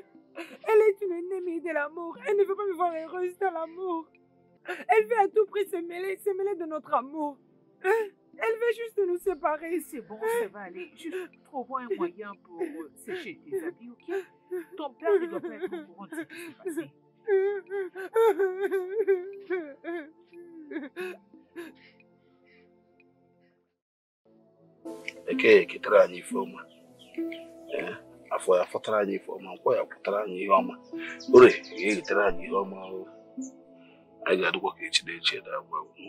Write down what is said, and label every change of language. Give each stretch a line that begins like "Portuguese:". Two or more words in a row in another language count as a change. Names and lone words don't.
French: Elle est une ennemie de l'amour. Elle ne veut pas me voir heureuse dans l'amour. Elle veut à tout prix se mêler de notre amour. Hein? Elle veut juste nous séparer. C'est bon, ça va aller. Juste trouve un moyen pour sécher tes habits, ok? Ton père ne doit pas être au courant de ce qui s'est passé.
Igbo: Eke kitara anyị ifeọma afọ ya fọtara anyị ifeọma nkwọ ya pụtara anyị ihe ọma ore ya egitere anyị ihe ọma anyị ga-adịkwa ka echi na-echi ede agwa